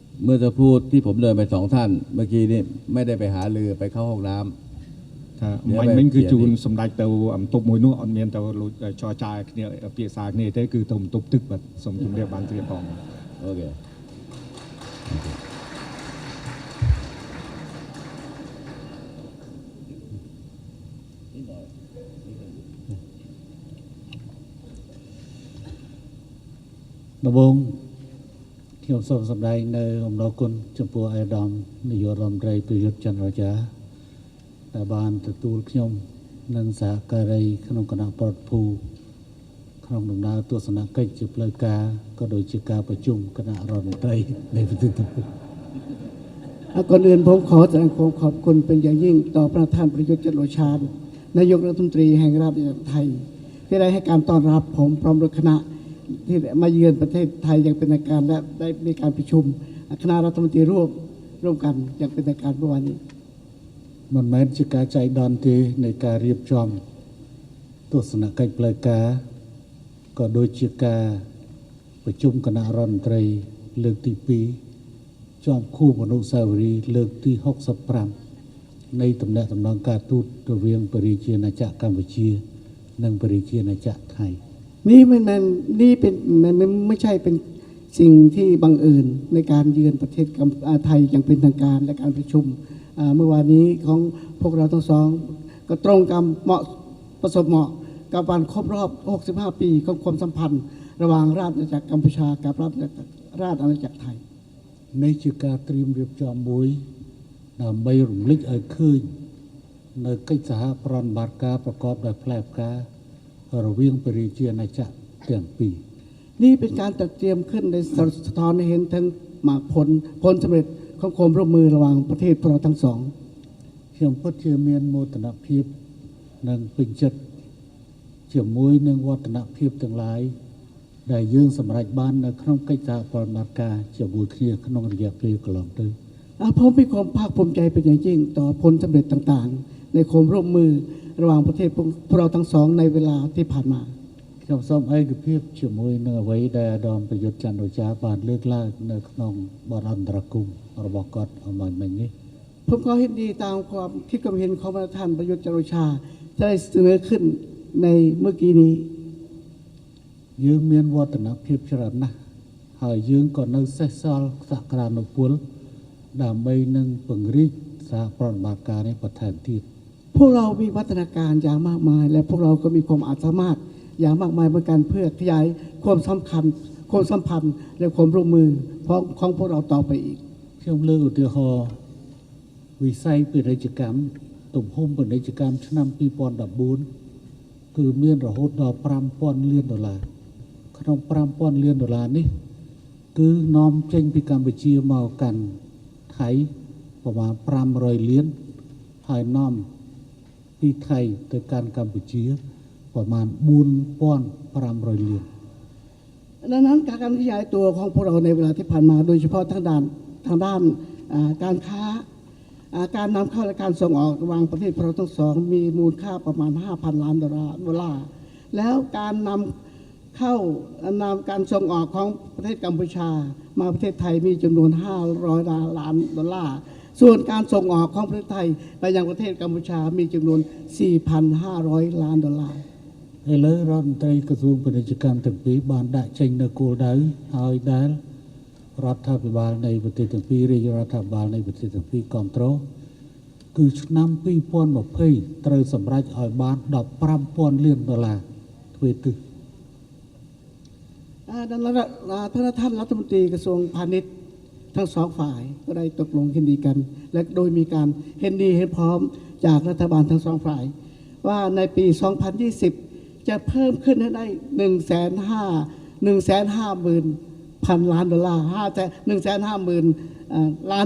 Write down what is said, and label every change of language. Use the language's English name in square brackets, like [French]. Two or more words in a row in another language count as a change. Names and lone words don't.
[Thai] เมื่อจะพูดที่ผมเดินไป2 ท่านเมื่อกี้นี้ไม่ได้ไปหาเรือไปเข้าห้องน้ำ [Khmer] ថា [Thai] เดี๋ยว [Khmer] មិន [Thai] ไป [Khmer] មិញគឺជូន [Thai] เปลี่ยนอีก [Khmer] សម្ដេចទៅបន្ទប់មួយនោះអត់មានទៅចរចាគ្នាពាក្យសារគ្នាទេគឺទៅបន្ទប់ទឹកបាទសូមជម្រាបបានជ្រាបផង [Thai] โอเค [Khmer] ដំបូងខ្ញុំសូមសម្ដែងនៅអំណរគុណចំពោះអាយដាមនា យករដ្ឋមន្ត្រីប្រយុទ្ធចន្ទរចាដែលបានទទួលខ្ញុំនិងសហការីក្នុងគណៈប្រតិភូក្នុងដំណើរទស្សនកិច្ចជាផ្លូវការក៏ដូចជាការប្រជុំគណៈរដ្ឋមន្ត្រីនៃប្រទេសកម្ពុជា [Thai] ก่อนอื่นผมขอแสดงความขอบคุณเป็นอย่างยิ่งต่อประธานประยุทธ์จันทร์โอชานายกรัฐมนตรีแห่งราชอาณาจักรไทยที่ได้ให้การต้อนรับผมพร้อมด้วยคณะที่มาเยือนประเทศไทยอย่างเป็นทางการและได้มีการประชุมคณะรัฐมนตรีร่วมกันอย่างเป็นทางการเมื่อวานนี้ [Khmer] មិនមែនជាការចៃដន្យទេនៃការរៀបចំទស្សនកិច្ចផ្លូវការក៏ដូចជាការប្រជុំគណៈរដ្ឋមន្ត្រីលើកទី2ជាប់ខួបអនុស្សាវរីយ៍លើកទី65នៃទំនាក់ទំនងការទូតរវាងព្រះរាជាណាចក្រកម្ពុជានិងព្រះរាជាណាចក្រថៃ [Thai] นี่ไม่ใช่เป็นสิ่งที่บังเอิญในการเยือนประเทศไทยอย่างเป็นทางการและการประชุมเมื่อวานนี้ของพวกเราทั้งสองก็ตรงกับประสบเหมาะกับวันครบรอบ65ปีของความสัมพันธ์ระหว่างราชอาณาจักรกัมพูชากับราชอาณาจักรไทย [Khmer] នេះជាការត្រៀមរៀបចំមួយដើម្បីរំលឹកឲ្យឃើញនៅកិច្ចសហប្រតិបត្តិការប្រកបដោយផ្លែផ្ការរវាងព្រះរាជាណាចក្រទាំងពីរ [Thai] นี่เป็นการจัดเตรียมขึ้นในสะท้อนให้เห็นถึงผลสำเร็จของความร่วมมือระหว่างประเทศพวกเราทั้งสอง [Khmer] ខ្ញុំពិតជាមានមោទនភាពនិងពេញចិត្តជាមួយនឹងវឌ្ឍនភាពទាំងឡាយដែលយើងសម្រេចបាននៅក្នុងកិច្ចសហប្រតិបត្តិការជាមួយគ្នាក្នុងរយៈពេលកន្លងទៅ [Thai] ผมมีความภาคภูมิใจเป็นอย่างยิ่งต่อผลสำเร็จต่างๆในความร่วมมือระหว่างประเทศพวกเราทั้งสองในเวลาที่ผ่านมา [Khmer] ខ្ញុំសូមឯកភាពជាមួយនឹងអ្វីដែលអាដាមប្រយុទ្ធចន្ទរចាបានលើកឡើងនៅក្នុងបទអន្តរកម្មរបស់គាត់អំបញ្ញមិញនេះ [Thai] ผมก็เห็นดีตามความคิดความเห็นของท่านประยุทธ์จันทร์โอชาได้เสนอขึ้นในเมื่อกี้นี้ [Khmer] យើងមានវឌ្ឍនភាពច្រើនណាស់ហើយយើងក៏នៅសេសសល់សក្តានុពលដើម្បីនឹងពង្រីកសហប្រតិបត្តិការនេះបន្ថែមទៀត [Thai] พวกเรามีวัฒนาการอย่างมากมายและพวกเราก็มีความสามารถอย่างมากมายเหมือนกันเพื่อขยายความสำคัญความสัมพันธ์และความร่วมมือของพวกเราต่อไปอีก [Khmer] ខ្ញុំលើកឧទាហរណ៍វិស័យពាណិជ្ជកម្មទំហំពាណិជ្ជកម្មឆ្នាំ2014គឺមានរហូតដល់$5,000 លានក្នុង$5,000 លាននេះគឺនាំចេញពីកម្ពុជាមកកាន់ថៃប្រមាណ500 លានហើយនាំពីថៃទៅកាន់កម្ពុជាប្រមាณ4,500 លាน [Thai] ดังนั้นการขยายตัวของพวกเราในเวลาที่ผ่านมาโดยเฉพาะทางด้านการค้าการนำเข้าและการส่งออกระหว่างประเทศเราทั้งสองมีมูลค่าประมาณ$5,000 ล้านแล้วการนำเข้การส่งออกของประเทศกัมพูชามาประเทศไทยมีจำนวน$500 ล้านส่วนการส่งออกของประเทศไทยไปยังประเทศกัมพูชามีจำนวน$4,500 ล้าน [Khmer] ឥឡូវរដ្ឋមន្ត្រីក្រសួងពាណិជ្ជកម្មទាំងពីរបានដាក់ចេញនូវគោលដៅហើយដែលរដ្ឋាភិបាលនៃប្រទេសទាំងពីររាជរដ្ឋាភិបាលនៃប្រទេសទាំងពីរគ្រប់គ្រងគឺឆ្នាំ2020ត្រូវសម្រេចឲ្យបាន$15,000 លានទ្វេទិស [Thai] ดังนั้นท่านรัฐมนตรีกระทรวงพาณิชย์ทั้งสองฝ่ายก็ได้ตกลงเห็นดีกันและโดยมีการเห็นดีเห็นพร้อมจากรัฐบาลทั้งสองฝ่ายว่าในปี2020จะเพิ่มขึ้นให้ได้150,000 ล้าน$150,000 ล้าน